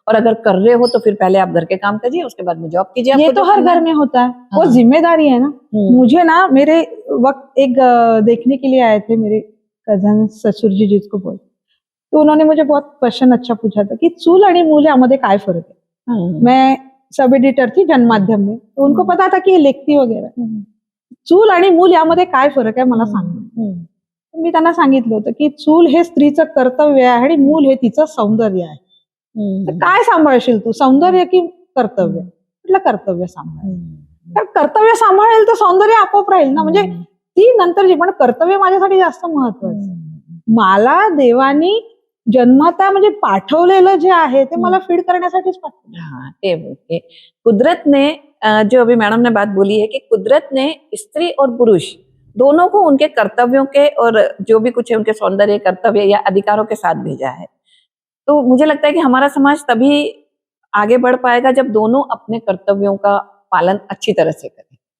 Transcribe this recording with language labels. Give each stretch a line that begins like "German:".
Hindi: और अगर कर रहे हो तो फिर पहले आप घर के काम कीजिए, उसके बाद में जॉब कीजिए। ये तो हर घर में होता है, वो जिम्मेदारी है ना। मुझे ना मेरे वक्त एक देखने के लिए आए थे मेरे कजन ससुर जी, जिसको बोलते, तो उन्होंने मुझे बहुत क्वेश्चन अच्छा पूछा था कि
Marathi: चूल आणि मूल यामध्ये काय फरक
Hindi: है। मैं सब एडिटर थी जनमाध्यम में, तो उनको पता था कि ये लेखती वगैरह,
Marathi: चूल आणि मूल यामध्ये काय फरक आहे मला सांग। मी त्यांना सांगितलं होतं की चूल हे स्त्रीचं कर्तव्य आहे आणि मूल हे तिचं सौंदर्य आहे। तर काय सांभाळशील तू, सौंदर्य की कर्तव्य? कुठलं कर्तव्य सांभाळेल? तर कर्तव्य सांभाळेल तर सौंदर्य आपोआप राहील ना. म्हणजे ती नंतरची, पण कर्तव्य माझ्यासाठी जास्त महत्वाचं. मला देवानी जन्मता म्हणजे पाठवलेलं जे आहे ते मला फीड करण्यासाठीच पाठवलं.
Hindi: हाँ ते बोलते कुदरत ने जो अभी मैडम ने बात बोली है कि कुदरत ने स्त्री और पुरुष दोनों को उनके कर्तव्यों के और जो भी कुछ है उनके सौंदर्य कर्तव्य या अधिकारों के साथ भेजा है। तो मुझे लगता है कि हमारा समाज तभी आगे बढ़ पाएगा जब दोनों अपने कर्तव्यों का पालन अच्छी तरह से करें।